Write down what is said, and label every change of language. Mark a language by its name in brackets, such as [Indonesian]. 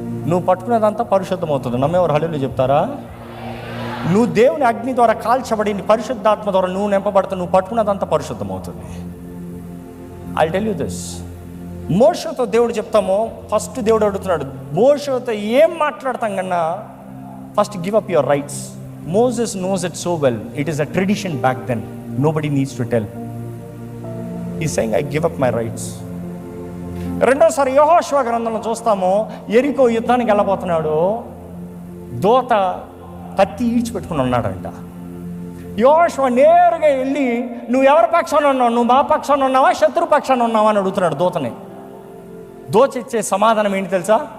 [Telugu] నువ్వు పట్టుకునేదంతా పరిశుద్ధం అవుతుంది. నమ్మేవారు హల్లెలూయా చెప్తారా? నువ్వు దేవుని అగ్ని ద్వారా కాల్చబడి పరిశుద్ధాత్మ ద్వారా నువ్వు నింపబడుతూ నువ్వు పట్టుకున్నదంతా పరిశుద్ధం అవుతుంది. [English] I'll tell you this. [Telugu] మోషేతో దేవుడు చెప్తామో, ఫస్ట్ దేవుడు అడుగుతున్నాడు మోషేతో ఏం మాట్లాడతాం కన్నా [English] First give up your rights. Moses knows it so well. It is a tradition back then. Nobody needs to tell. He's saying, I give up my rights. [Telugu] రెండోసారి యెహోషువ గ్రంథంలో చూస్తాము, యెరికో యుద్ధానికి వెళ్ళబోతున్నాడు. దోత కత్తి ఈడ్చిపెట్టుకుని ఉన్నాడంట. యెహోషువ నేరుగా వెళ్ళి, నువ్వు ఎవరి పక్షాన ఉన్నావు? నువ్వు మా పక్షాన ఉన్నావా, శత్రు పక్షాన ఉన్నావా అని అడుగుతున్నాడు దోతని. దోత ఇచ్చే సమాధానం ఏంటి తెలుసా?